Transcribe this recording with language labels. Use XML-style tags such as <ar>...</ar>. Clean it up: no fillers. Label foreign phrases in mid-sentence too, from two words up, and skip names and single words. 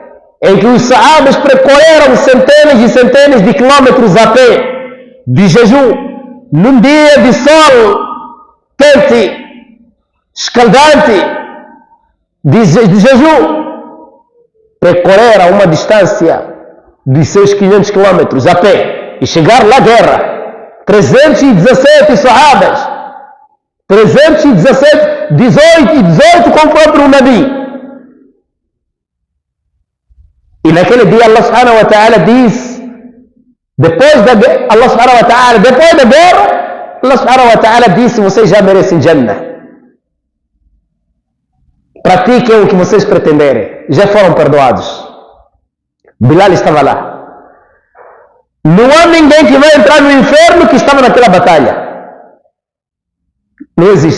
<pt>em que os sahabas percorreram centenas e centenas de quilómetros a pé, de jejum, num dia de sol quente, escaldante, de jejum, percorreram uma distância de seus 500 quilómetros a pé e chegar lá à guerra. 317 sahabas, 317, 18 com o próprio Nabi. E naquele dia Allah</pt> <ar>سبحانه وتعالى</ar> <pt>diz, depois da guerra, Allah</pt> <ar>سبحانه وتعالى</ar> <pt>disse: vocês já merecem Jannah. Pratiquem o que vocês pretenderem, já foram perdoados. Bilal estava lá. Não há ninguém que vai entrar no inferno que estava naquela batalha. Não existe.</pt>